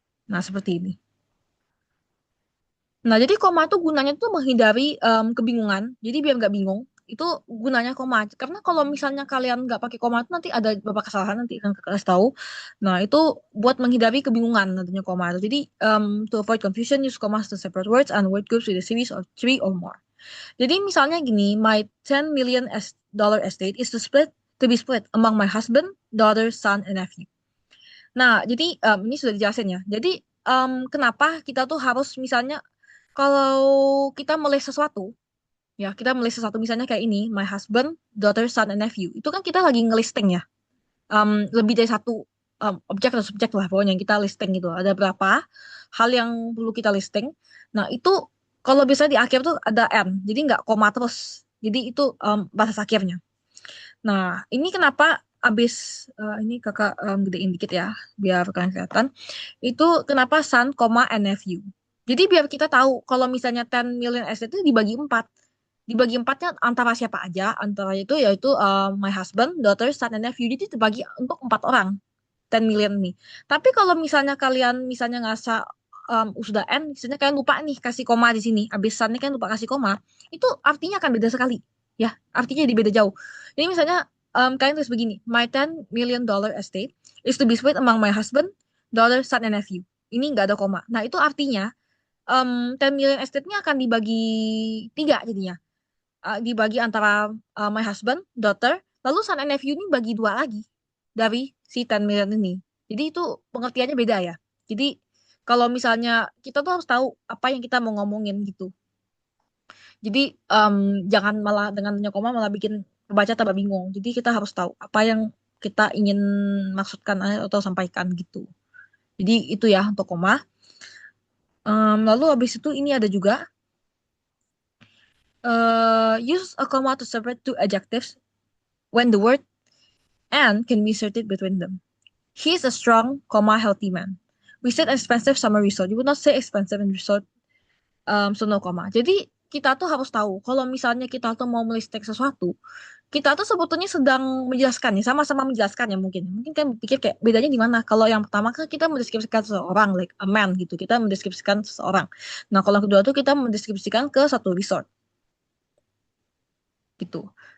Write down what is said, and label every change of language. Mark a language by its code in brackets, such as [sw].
[id] Nah, seperti ini. Nah, jadi koma itu gunanya tuh menghindari kebingungan. Jadi biar nggak bingung, itu gunanya koma. Karena kalau misalnya kalian nggak pakai koma itu nanti ada beberapa kesalahan nanti akan kakak kasih tahu. Nah, itu buat menghindari kebingungan nantinya koma itu. Jadi [en] to avoid confusion, use commas to separate words and word groups with a series of three or more. [id] Jadi misalnya gini, [en] my 10 million dollar estate is to be split among my husband, daughter, son, and nephew. [id] Nah, jadi ini sudah dijelasin ya. Jadi kenapa kita tuh harus misalnya kalau kita mulai sesuatu, ya kita mulai sesuatu misalnya kayak ini, [en] my husband, daughter, son, and nephew. [id] Itu kan kita lagi ngelisting ya. Lebih dari satu objek atau subjek lah pokoknya yang kita listing gitu. Ada berapa hal yang perlu kita listing. Nah, itu kalau bisa di akhir tuh ada N. Jadi nggak koma terus. Jadi itu batas akhirnya. Nah, ini kenapa abis ini kakak gedein dikit ya, biar kalian kelihatan. Itu kenapa son, and nephew. Jadi biar kita tahu kalau misalnya 10 million asset itu dibagi empat. Dibagi empatnya antara siapa aja, antara itu yaitu [en] my husband, daughter, son, and nephew. [id] Jadi dibagi untuk 4 orang, 10 million nih. Tapi kalau misalnya kalian misalnya ngerasa sudah N, misalnya kalian lupa nih kasih koma di sini, abis son nih kalian lupa kasih koma, itu artinya akan beda sekali. Ya, artinya jadi beda jauh. [en] Jadi misalnya kalian tulis begini, my 10 million dollar estate is to be split among my husband, daughter, son, and nephew. [id] Ini nggak ada koma. Nah, itu artinya 10 million estate-nya akan dibagi tiga jadinya. Dibagi antara [en] my husband, daughter, [id] lalu son and nephew ini bagi dua lagi dari si 10 million ini. Jadi itu pengertiannya beda ya. Jadi kalau misalnya kita tuh harus tahu apa yang kita mau ngomongin gitu. Jadi jangan malah dengan adanya koma malah bikin pembaca tambah bingung. Jadi kita harus tahu apa yang kita ingin maksudkan atau sampaikan gitu. Jadi itu ya untuk koma. Lalu habis itu ini ada juga [en] use a comma to separate two adjectives when the word and can be inserted between them. He is a strong, comma, healthy man. We said expensive summer resort. You would not say expensive and resort, so no comma. [id] Jadi kita tuh harus tahu kalau misalnya kita tuh mau melistek sesuatu, kita tuh sebetulnya sedang menjelaskan ya, sama-sama menjelaskan ya mungkin. Mungkin kan pikir kayak bedanya di mana? Kalau yang pertama kan kita mendeskripsikan seseorang, [en] like a man [id] gitu. Kita mendeskripsikan seseorang. Nah, kalau yang kedua tuh kita mendeskripsikan ke satu resort gitu.